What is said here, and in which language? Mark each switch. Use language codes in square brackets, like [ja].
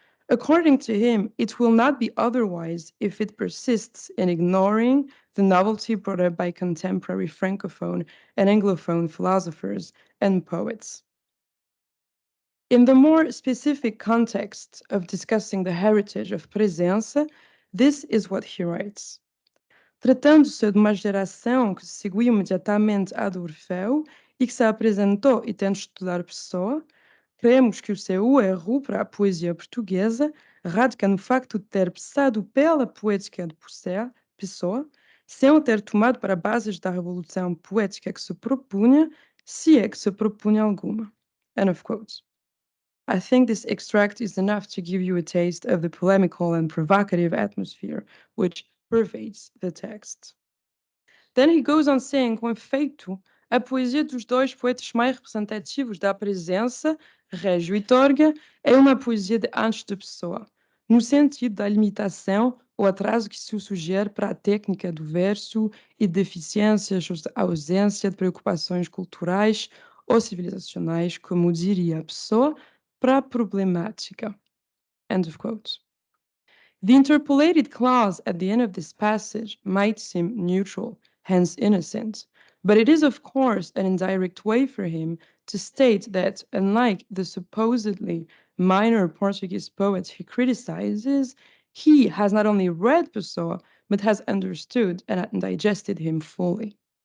[en] According to him, it will not be otherwise if it persists in ignoring the novelty brought up by contemporary Francophone and Anglophone philosophers and poets. In the more specific context of discussing the heritage of Presença, this is what he writes. [pt] Tratando-se de uma geração que seguiu imediatamente a do Orfeu e que se apresentou e tenta estudar Pessoa, cremos que o seu erro para a poesia portuguesa radica no facto de ter passado pela poética de Pessoa, sem o ter tomado para bases da revolução poética que se propunha, se é que se propunha alguma. [en] End of quote. I think this extract is enough to give you a taste of the polemical and provocative atmosphere which pervades the text. Then he goes on saying, [pt] com efeito, a poesia dos dois poetas mais representativos da presença, Régio e Torga, é uma poesia de antes de Pessoa, no sentido da limitação ou atraso que se sugere para a técnica do verso e deficiências ou ausência de preocupações culturais ou civilizacionais, como diria a Pessoa, para a problemática. [en] End of quote. The interpolated clause at the end of this passage might seem neutral, hence innocent, but it is, of course, an indirect way for him to state that, unlike the supposedly minor Portuguese poets he criticizes, he has not only read Pessoa, but has understood and digested him fully.